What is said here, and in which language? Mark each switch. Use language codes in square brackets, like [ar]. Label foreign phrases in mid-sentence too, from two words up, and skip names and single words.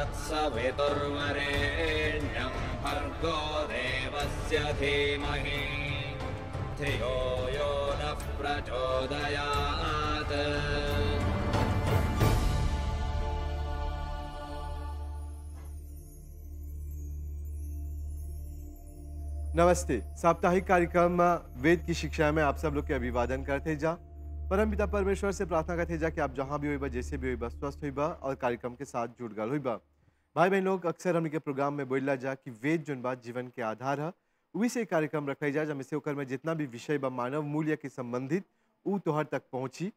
[sa] सवितुर्वरेण्यं भर्गो देवस्य धीमहि धियो यो नः प्रचोदयात्। [bho] नमस्ते। साप्ताहिक कार्यक्रम वेद की शिक्षा में आप सब लोग के अभिवादन करते जा। परमपिता परमेश्वर से प्रार्थना करते जा कि आप जहाँ भी होइबा, जैसे भी होइबा, स्वस्थ होइबा और कार्यक्रम के साथ जुड़ गल होइबा। भाई बहन लोग, अक्सर हमने के प्रोग्राम में बोलला जा कि वेद जोन बात जीवन के आधार है, वही से कार्यक्रम रखे जा जमे से ओकर में जितना भी विषय बा मानव मूल्य के संबंधित ऊ तोहर तक पहुँची।